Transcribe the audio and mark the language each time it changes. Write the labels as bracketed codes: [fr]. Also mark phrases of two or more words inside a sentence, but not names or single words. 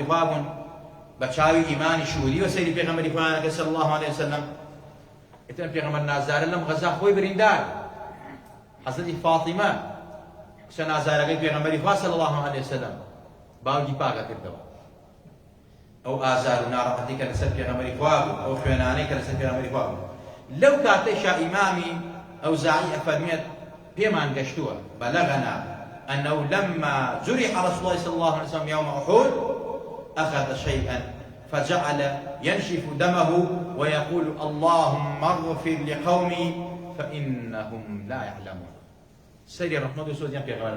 [ckb] خوا بوون بە چاوی ئیمانی شهودی و سەیری پێغەمبەری خوانەکە [ar] صلی الله عليه وسلم [ckb] ئێتر پێغەمبەر نازارە لەم غەزا خۆی بریندار حەزەتی فاتیمە کچە نازارەکەی پێغەمبەری خوا [ar] صلی الله عليه وسلم [ckb] باوکی پاکە کردەوە ئەو ئازار و ناڕەحەتی کە لەسەر پێغەمبەری خوا بوو ئەو خوێنانەی کە لەسەر پێغەمبەری خوا بوو لەو کاتەیشا ئیمامی ئەوزاعی ئەفەرمێت پێمان گەشتووە [ar] بەلەغەنا أنه لما جرح رسول الله صلى الله عليه وسلم يوم أحد أخذ شيئا فجعل ينشف دمه ويقول اللهم اغفر لقومي فإنهم لا يعلمون سيدي الرحمن وسوزيان في غير